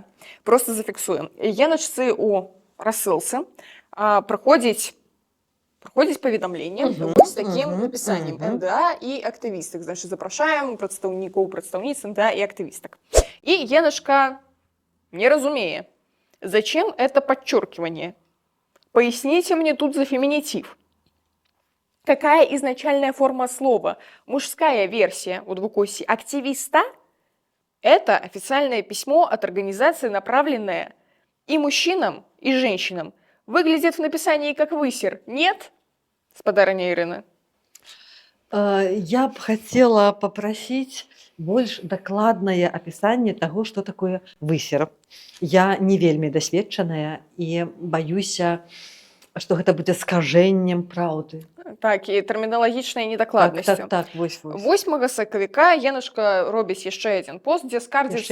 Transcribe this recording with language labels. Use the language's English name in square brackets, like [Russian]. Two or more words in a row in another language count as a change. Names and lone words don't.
[Belarusian] Просто зафіксуем. Геначцы у рассылцы праходзіць паведамленне з такім напісаннем НДА і актывістак. Значит, запрашаем прадстаўніц НДА і актывістак. І Геначка не разумее, [Russian] зачем это подчеркивание. Поясните мне тут за феминитив. Какая изначальная форма слова? Мужская версия у двукосии активиста – это официальное письмо от организации, направленное и мужчинам, и женщинам. Выглядит в написании как высер. Нет, спадарыня Ирина? Я б хотела попросить [Belarusian] больш дакладнае апісанне таго, што такое высер. Я не вельмі дасведчаная і баюся, што гэта будзе скажэннем праўды. Так, і тэрміналагічнай недакладнасцю. Так, вось. 8 сакавіка Янушка робіць яшчэ адзін пост, дзе скардзіцца...